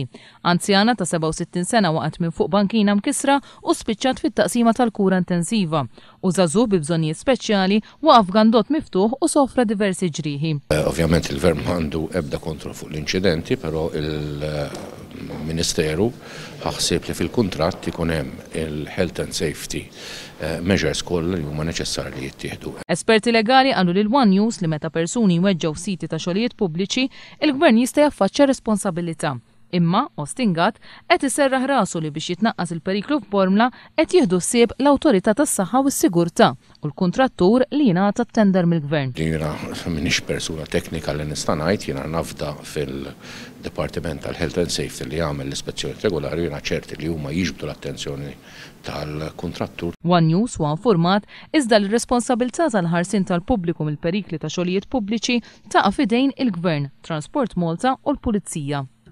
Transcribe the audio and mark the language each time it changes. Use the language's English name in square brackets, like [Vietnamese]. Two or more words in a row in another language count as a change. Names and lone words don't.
[Maltese] Anzjana ta' 67 sena waqgħet minn fuq bankina mkisra u spiċċat fit-taqsima tal-kura intensiva. U żagħżugħ bi bżonnijiet speċjali waqaf gandott miftuħ u sofra diversi ġrieħi. Ovvjament il-Gvern m'għandu ebda kontroll fuq l-inċidenti, però il-Ministeru ħaħseb li fil-kuntratt ikun hemm il- [English] health and safety measures [Maltese] kollha li huma neċessarji jittieħdu. Esperti legali qalu lil One News li meta persuni jweġġgħu siti ta' xogħlijiet pubbliċi, il-Gvern jista' jaffaċċja responsabilità. Imma Ostingat qed iserraħ rasu li biex jitnaqqas il-periklu f'Bormla qed jieħdu ssieb l-Awtorità tas-Saħħa u s-Sigurtà u l-kuntrattur li jingħata tender mill-Gvern. Jiena m'iniex persuna teknika li nista' ngħid, jiena nafda fil-Dipartiment tal-Health and Safety li jagħmel l-ispezzjoni regolari jiena ċerti li huma jiġbdu l-attenzjoni tal-kuntrattur. One News huwa infurmat iżda l-responsabilità tal-ħarsien tal-pubbliku mill-perikli ta' xogħlijiet pubbliċi taqa' f'idejn il-Gvern, Transport Malta u l-Pulizija.